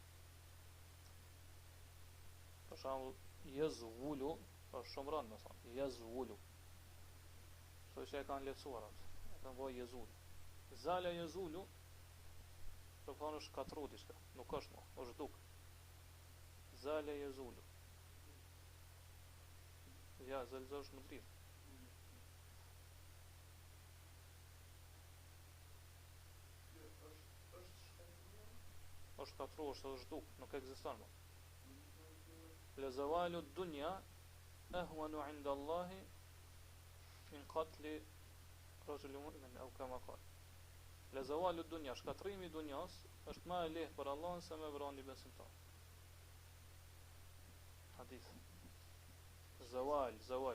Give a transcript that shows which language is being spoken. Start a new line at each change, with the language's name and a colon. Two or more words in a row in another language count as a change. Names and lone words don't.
Albanian: Për shembull, yazulu është shumë rënd, më thonë, yazulu. Kështu që e kanë lehtësuar atë. E kanë bëj yazulu.
Arabic: زال يزول,
Albanian: do të thonë është katru diçka, nuk është më, është duk.
Arabic: زال يزول.
Albanian: Ja, zelza është më dridh. Është katru, është duk, nuk ekziston më.
Arabic: لزوال الدنيا أهون عند الله من قتل رجل مؤمن أو كما قال. لزوال الدنيا,
Albanian: shkatrimi i dunjas është më e lehtë për Allahun se me vrani besimtar.
Arabic: حديث. زوال.